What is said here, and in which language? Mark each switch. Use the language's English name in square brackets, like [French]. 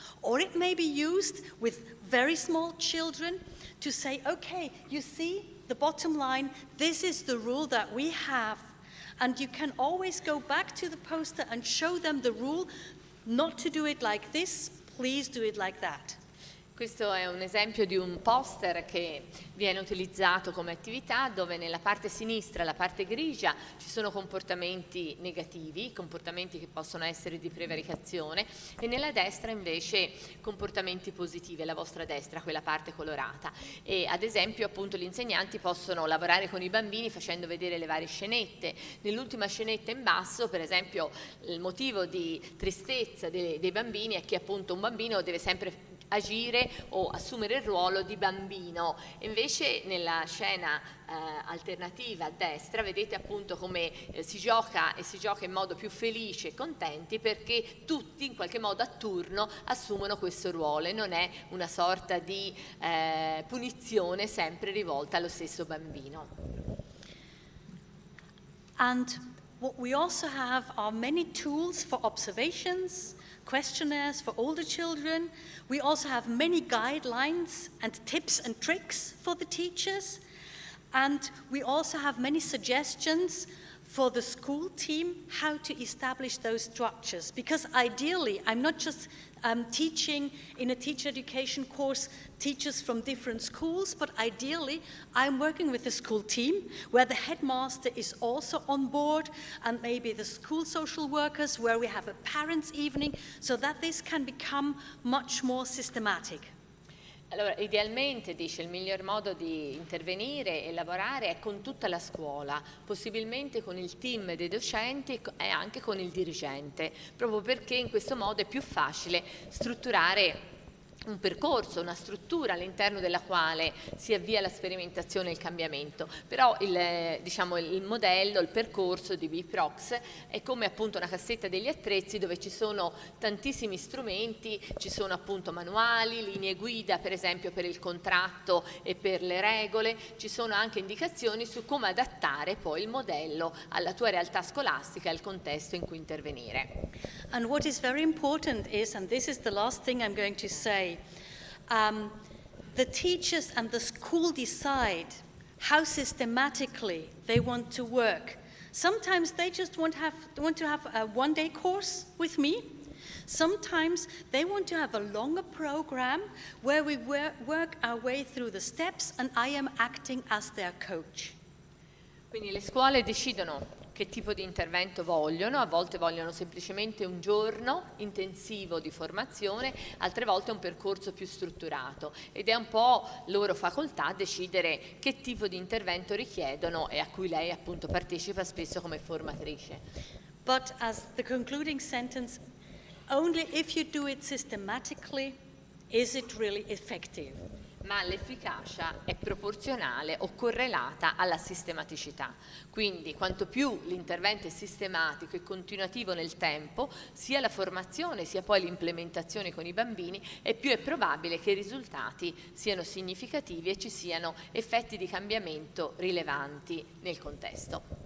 [English] Or it may be used with very small children to say, okay, you see, the bottom line, this is the rule that we have. And you can always go back to the poster and show them the rule, not to do it like this, please do it like that. [Italian] Questo è un esempio di un poster che viene utilizzato come attività, dove nella parte sinistra, la parte grigia, ci sono comportamenti negativi, comportamenti che possono essere di prevaricazione, e nella destra invece comportamenti positivi, la vostra destra, quella parte colorata. E ad esempio appunto gli insegnanti possono lavorare con i bambini facendo vedere le varie scenette. Nell'ultima scenetta in basso, per esempio, il motivo di tristezza dei bambini è che appunto un bambino deve sempre agire o assumere il ruolo di bambino. Invece nella scena alternativa a destra vedete appunto come si gioca, e si gioca in modo più felice e contenti, perché tutti in qualche modo a turno assumono questo ruolo e non è una sorta di punizione sempre rivolta allo stesso bambino. [English] And what we also have are many tools for observations, questionnaires for older children. We also have many guidelines and tips and tricks for the teachers. And we also have many suggestions for the school team how to establish those structures. Because ideally, I'm not just teaching in a teacher education course teachers from different schools, but ideally I'm working with a school team where the headmaster is also on board, and maybe the school social workers, where we have a parents' evening, so that this can become much more systematic. [Italian] Allora, idealmente, dice, il miglior modo di intervenire e lavorare è con tutta la scuola, possibilmente con il team dei docenti e anche con il dirigente, proprio perché in questo modo è più facile strutturare un percorso, una struttura all'interno della quale si avvia la sperimentazione e il cambiamento. Però il modello, il percorso di BPROX è come appunto una cassetta degli attrezzi dove ci sono tantissimi strumenti, ci sono appunto manuali, linee guida per esempio per il contratto e per le regole, ci sono anche indicazioni su come adattare poi il modello alla tua realtà scolastica e al contesto in cui intervenire. [English] And what is very important is, and this is the last thing I'm going to say, the teachers and the school decide how systematically they want to work. Sometimes they just want to have a one-day course with me. Sometimes they want to have a longer program where we work our way through the steps and I am acting as their coach. [Italian] Quindi le scuole decidono che tipo di intervento vogliono, a volte vogliono semplicemente un giorno intensivo di formazione, altre volte un percorso più strutturato, ed è un po' loro facoltà decidere che tipo di intervento richiedono e a cui lei appunto partecipa spesso come formatrice. [English] But as the concluding sentence, only if you do it systematically is it really effective. [Italian] Ma l'efficacia è proporzionale o correlata alla sistematicità. Quindi quanto più l'intervento è sistematico e continuativo nel tempo, sia la formazione sia poi l'implementazione con i bambini, e più è probabile che i risultati siano significativi e ci siano effetti di cambiamento rilevanti nel contesto.